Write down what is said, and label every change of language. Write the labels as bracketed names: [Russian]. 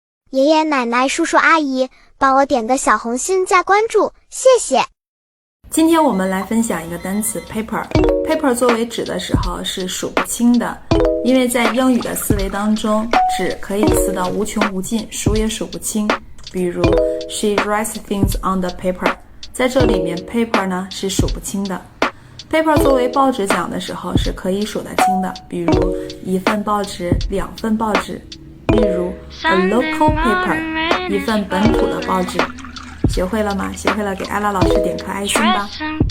[Chinese] 爷爷奶奶叔叔阿姨，帮我点个小红心加关注，谢谢。今天我们来分享一个单词 paper。paper 作为纸的时候是数不清的，因为在英语的思维当中，纸可以撕到无穷无尽，数也数不清。比如 [English] she writes things on the paper， [Chinese] 在这里面 paper 呢是数不清的。 paper 作为报纸讲的时候是可以数得清的，比如一份报纸、2份报纸。例如 [English] a local paper， [Chinese] 一份本土的报纸。学会了吗？学会了给艾拉老师点颗爱心吧。